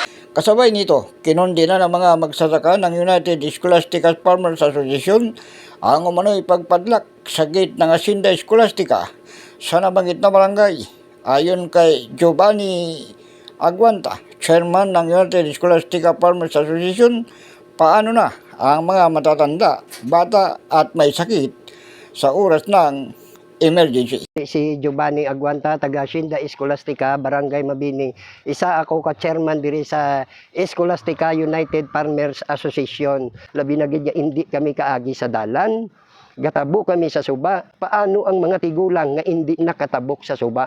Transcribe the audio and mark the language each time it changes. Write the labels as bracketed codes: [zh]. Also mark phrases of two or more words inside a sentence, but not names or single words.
[tl] Kasabay nito, kinondena ng mga magsasaka ng United Scholastica Farmers Association ang umano'y pagpadlak sa gate ng Hacienda Scholastica sa nabanggit na barangay. Ayon kay Giovanni Aguanta, chairman ng United Scholastica Farmers Association, paano na ang mga matatanda, bata at may sakit sa oras ng emergency. Si Giovanni Aguanta, taga Hacienda Scholastica, Barangay Mabini. [hil] Isa ako ka-chairman diri sa Scholastica United Farmers Association. Labi na gid hindi kami kaagi sa dalan. Gatabo kami sa suba. Paano ang mga tigulang nga hindi nakatabok sa suba?